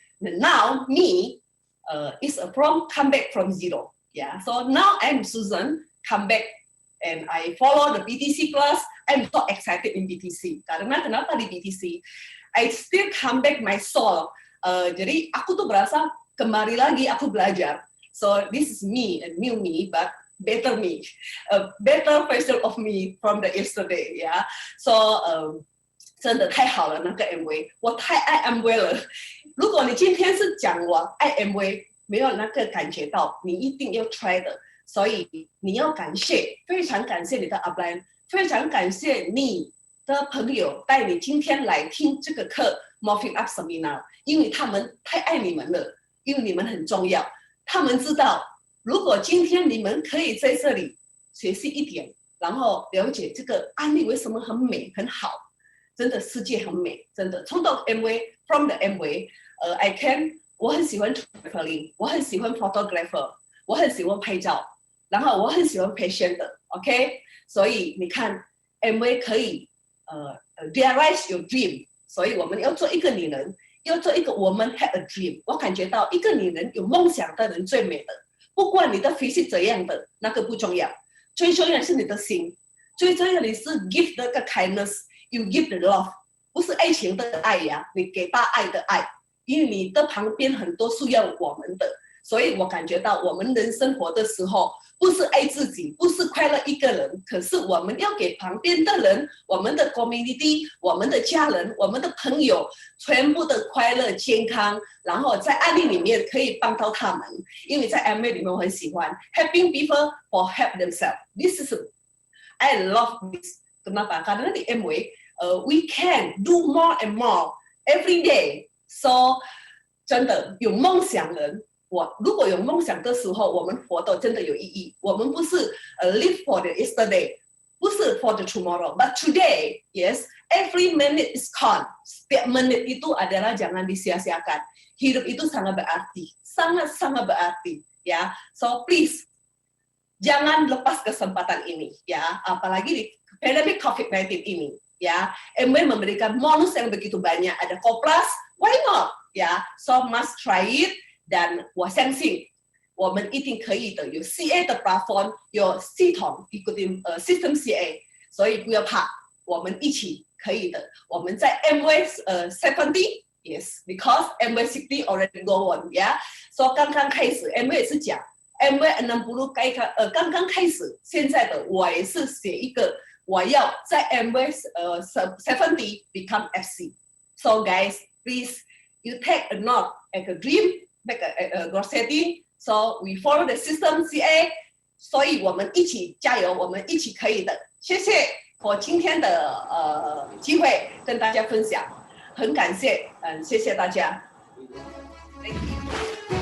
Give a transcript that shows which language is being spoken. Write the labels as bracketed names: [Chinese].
[English] And now me is come back from zero. Yeah, so now I'm Susan, come back and I follow the BTC class. I'm so excited in BTC. [Indonesian] Karena kenapa di BTC? [English] I still come back my soul. [Indonesian] Jadi aku tuh berasa kembali lagi aku belajar. [English] So this is me, a new me, but better me, a better version of me from the yesterday. Yeah. [Chinese] So 真的太好了，那个 MV， 我太爱 MV 了。如果你今天是讲我爱 MV， 没有那个感觉到，你一定要 [English] try [Chinese] 的。所以你要感谢，非常感谢你的 upline。非常感谢你的朋友带你今天来听这个课 Morphing Up Seminar， 因为他们太爱你们了，因为你们很重要。他们知道，如果今天你们可以在这里学习一点，然后了解这个案例为什么很美很好，真的世界很美，真的。从到 MV from the MV， 我很喜欢 traveling， 我很喜欢 photographer， 我很喜欢拍照，然后我很喜欢 patient 的 ，OK。所以你看 ，MV 可以 [English] realize your dream。 [Chinese] 所以我们要做一个女人，要做一个我们 [English] have a dream。 [Chinese] 我感觉到一个女人有梦想的人最美的，不管你的 physique 怎样的，那个不重要，最重要的是你的心，最重要的是 give 那个 kindness， [English] you give the love， [Chinese] 不是爱情的爱呀，你给大爱的爱，因为你的旁边很多需要我们的。所以我感觉到我们人生活的时候，不是爱自己，不是快乐一个人，可是我们要给旁边的人，我们的 community， 我们的家人，我们的朋友，全部的快乐健康，然后在案例里面可以帮到他们。因为在 MV 里面我很喜欢 [English] helping people for help themselves. This is I love this. [Indonesian] Kenapa? Karena di MV [English] we can do more and more every day. [Chinese] So 真的有梦想人。如果有梦想的时候，我们活得真的有意义。我们不是 [English] live for the yesterday， [Chinese] 不是 [English] for the tomorrow，but today, yes, every minute is count. [Indonesian] Setiap menit itu adalah jangan disia-siakan. Hidup itu sangat berarti, sangat-sangat berarti, ya. [English] So please, [Indonesian] jangan lepas kesempatan ini ya, apalagi di pandemi COVID-19 ini ya. MW memberikan bonus yang begitu banyak, ada Koplas, [English] why not [Indonesian] ya? [English] So must try it [Indonesian] dan [Chinese] 我相信我们一定可以的，有 CA 的 platform， 有系统 [Indonesian] ikutin [Chinese] system CA， 所以不要怕，我们一起可以的。我们在 MW 70 [English] yes because MW 60 already go on [Chinese] 呀，所以刚刚开始 MW 也是讲 MW 60刚刚开始，现在的我也是写一个，我要在 MW 70 become FC。 [English] So guys, please you take a note, like a dream, like a goal setting. So we follow the system CA， [Chinese] 所以我们一起加油，我们一起可以的。谢谢我今天的机会跟大家分享，很感谢，谢谢大家。 [English] Thank you.